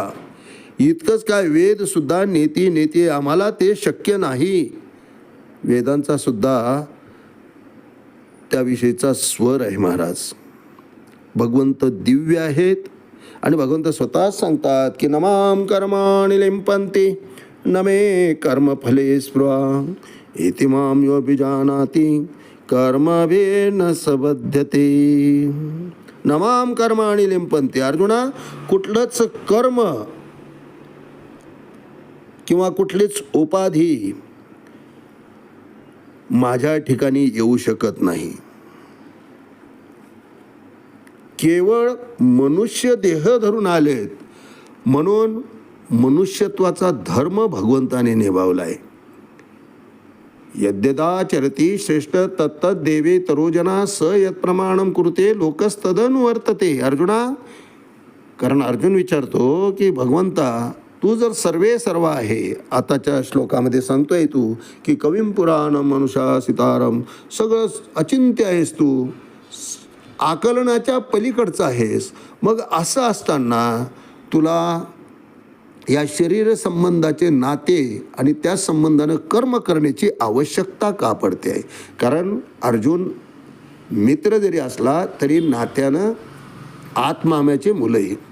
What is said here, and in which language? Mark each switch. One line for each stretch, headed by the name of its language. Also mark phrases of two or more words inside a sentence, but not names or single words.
Marathi: इतकंच काय, वेद सुद्धा नेती नेती आम्हाला ते शक्य नाही. वेदांचा सुद्धा त्याविषयीचा स्वर आहे महाराज. भगवंत दिव्य आहेत आणि भगवंत स्वतःच सांगतात की
Sanskrit: नमाम कर्माणि लिंपन्ति न मे कर्मफले स्पृहा, इति मां यो अभिजानाति कर्मभिर्न सबध्यते. नमाम कर्माणि लिंपन्ति.
Marathi: अर्जुना, कुठलंच कर्म किंवा कुठलीच उपाधी माझ्या ठिकाणी येऊ शकत नाही. केवळ मनुष्य देह धरून आलेत म्हणून मनुष्यत्वाचा धर्म भगवंताने निभावलाय.
Sanskrit: यद्यदाचरती श्रेष्ठ तत्तद देवे तरोजना स यत् प्रमाणम कुरुते लोकस्तदनुवर्तते.
Marathi: अर्जुना, कारण अर्जुन विचारतो की भगवंता तू जर सर्वे सर्व आहे, आताच्या श्लोकामध्ये सांगतोय तू की
Sanskrit: कविं पुराणं मनुशासितारं,
Marathi: सगळं अचिंत्य आहेस तू, आकलनाच्या पलीकडचं आहेस. मग असं असताना तुला या शरीर संबंधाचे नाते आणि त्या संबंधानं कर्म करण्याची आवश्यकता का पडते आहे? कारण अर्जुन मित्र जरी असला तरी नात्यानं आत्माम्याचे मुलंही.